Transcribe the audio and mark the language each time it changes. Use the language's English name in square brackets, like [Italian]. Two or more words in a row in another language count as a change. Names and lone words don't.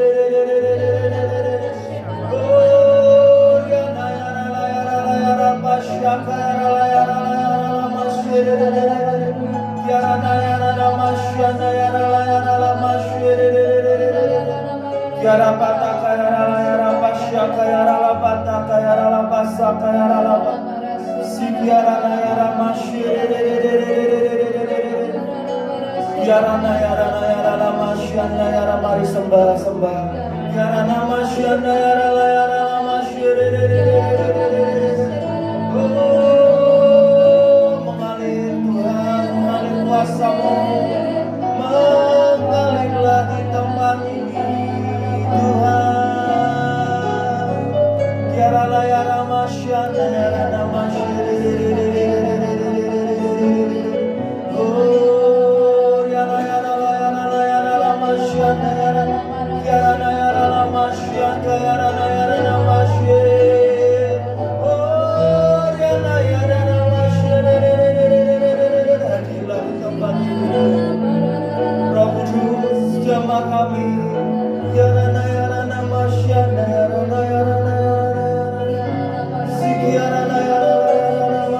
[Indonesian] Basyaka ya rala ya rala ya rala masyere ya rala ya rala masyana ya rala ya rala masyere ya rala pataka ya rala ya rala basyaka ya rala pataka ya rala basaka ya rala ya rala ya rala masyere ya rala ya rala ya rala masyana ya rala mari sembah ya rala masyana ya rala masyere mengalir Tuhan, mengalir kuasa-Mu, mengalirlah di tempat ini Tuhan. Kiara layara masyana yara oh yara yara layara layara masyana yara kiara yara masyana yara yara masyana jamaah kami yarana yarana masyana yarana yarana sikiarana yarana